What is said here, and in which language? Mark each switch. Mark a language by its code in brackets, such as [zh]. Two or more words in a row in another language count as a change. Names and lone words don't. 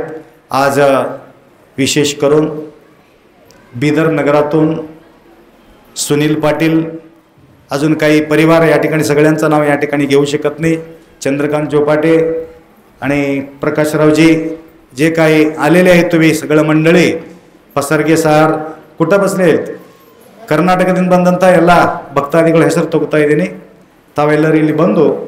[mr] आज विशेष करून बिदर नगरातून सुनील पाटील, अजून काही परिवार या ठिकाणी, सगळ्यांचं नाव या ठिकाणी घेऊ शकत नाही, चंद्रकांत जोपाटे आणि प्रकाशरावजी जे काही आलेले आहेत तुम्ही सगळं मंडळी, पसरगे सार कुठं बसले आहेत, कर्नाटकದಿಂದ [kn] ಬಂದಂತ ಎಲ್ಲ ಭಕ್ತಾದಿಗಳ ಹೆಸರು ತಗೋತಾ ಇದ್ದೀನಿ. ತಾವೆಲ್ಲರೂ ಇಲ್ಲಿ ಬಂದು